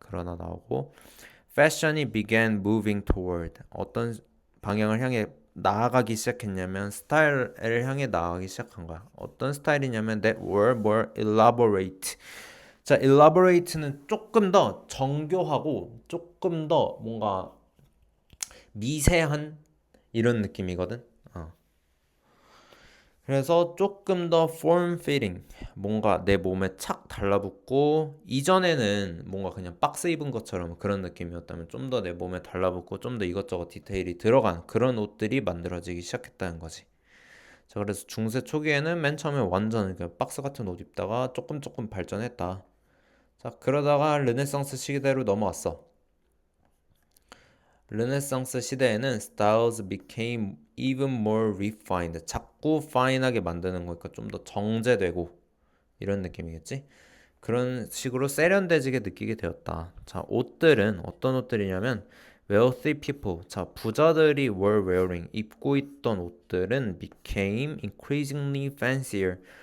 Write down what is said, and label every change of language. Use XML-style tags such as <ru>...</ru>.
<ko>그러나 나오고 fashion이</ko> <en>began moving toward</en> <ko>어떤 방향을 향해 나아가기 시작했냐면 스타일을 향해 나아가기 시작한 거야. 어떤 스타일이냐면</ko> <en>that were more elaborate.</en> <ko>자, elaborate는 조금 더 정교하고 조금 더 뭔가 미세한 이런 느낌이거든. 그래서 조금 더 form fitting, 뭔가 내 몸에 착 달라붙고 이전에는 뭔가 그냥 박스 입은 것처럼 그런 느낌이었다면 좀 더 내 몸에 달라붙고 좀 더 이것저것 디테일이 들어간 그런 옷들이 만들어지기 시작했다는 거지. 자, 그래서 중세 초기에는 맨 처음에 완전 그냥 박스 같은 옷 입다가 조금 발전했다. 자, 그러다가 르네상스 시대로 넘어왔어. 르네상스 시대에는</ko> <en>styles became even more refined.</en> <ko>자꾸 fine하게 만드는 거니까 좀 더 정제되고 이런 느낌이겠지? 그런 식으로 세련돼지게 느끼게 되었다. 자, 옷들은 어떤 옷들이냐면</ko> <en>wealthy people.</en> <ko>자, 부자들이</ko> <en>were wearing</en> <ko>입고 있던 옷들은</ko> <en>became increasingly fancier.</en>